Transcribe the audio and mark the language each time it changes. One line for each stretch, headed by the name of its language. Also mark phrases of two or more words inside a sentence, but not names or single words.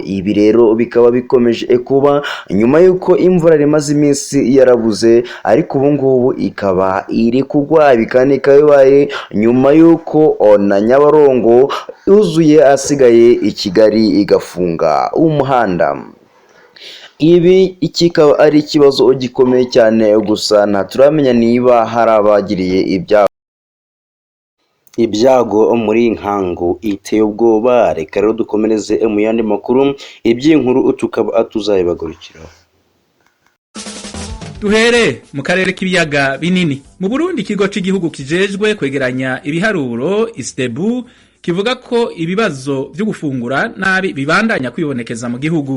Kinyarwanda: Ibi rero bikaba bikomeje kuba nyuma yuko imvura rimaze iminsi yarabuze ariko ubu ngubu ikaba iri kugwa bikanika bibaye nyuma yuko na Nyabarongo yuzuye asigaye i Kigali igafunga umuhanda. Ibi kikaba ari ikibazo gikomeye cyane gusa ntaturamenya niba hari abagiriye ibyago muri nkangu iteye ubwoba. Reka rero dukomereze mu yandi makuru iby'inkuru tukaba tuzayibagurikiraho. Duhere mu karere k'ibiyaga binini.
Rundi: Mu Burundi ikigo cy'igihugu kijejwe kwegeranya ibiharuro ISTEBU kivuga ko ibibazo byo gufungura nabi bibandanya kwibonekeza mu gihugu.